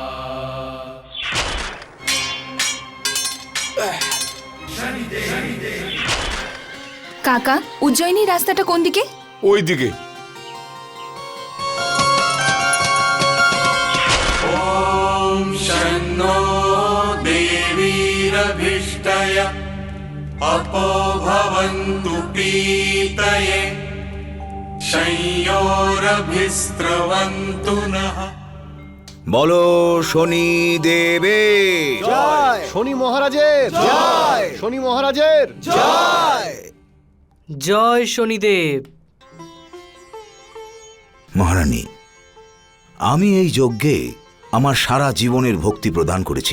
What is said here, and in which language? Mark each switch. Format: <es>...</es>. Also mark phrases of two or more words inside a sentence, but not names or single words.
<bn>কাকা উজ্জয়িনী রাস্তাটা কোন দিকে? ওই দিকে।</bn> <sa>ॐ शन्नो देवीरभिष्टय अपो भवन्तु पीतये संयोरभिस्त्रवन्तु नः</sa> <bn>বলো শনি দেবে জয় শনি মহারাজের জয় শনি মহারাজের জয়। জয় শনিদেব। মহারানী, আমি এই যজ্ঞে আমার সারা জীবনের ভক্তি প্রদান করেছি।</bn>